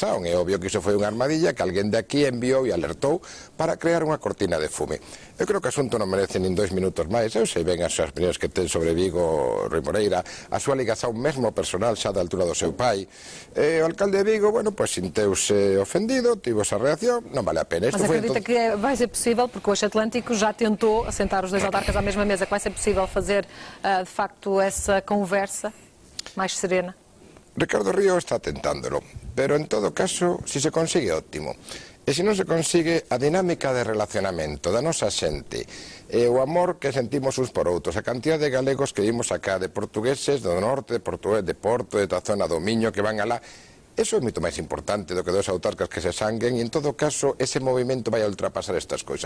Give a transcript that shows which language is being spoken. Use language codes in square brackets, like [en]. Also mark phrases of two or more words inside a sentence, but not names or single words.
[gl] É obvio que iso foi unha armadilla que alguén de aquí enviou e alertou para crear unha cortina de fume. Eu creo que o asunto non merece nin 2 minutos máis. Eu sei ben as súas opinións que ten sobre Vigo, Rui Moreira, a súa ligación mesmo personal xa da altura do seu pai. O alcalde de Vigo, bueno, pois sinteuse ofendido, tivo esa reacción, non vale a pena. [pt] Mas acredita que vai ser possível, porque o Eixo Atlântico já tentou assentar os dois autarcas à mesma mesa, que vai ser possível fazer, de facto, essa conversa mais serena? [gl] Ricardo Río está tentándolo, pero en todo caso, si se consigue, óptimo. E se non se consigue, a dinámica de relacionamento da nosa xente e o amor que sentimos uns por outros, a cantidad de galegos que vimos acá, de portugueses do norte, de portugués de Porto, de da zona do Miño, que van alá, eso é moito máis importante do que dos autarcas que se sanguen e, en todo caso, ese movimento vai a ultrapasar estas coisas.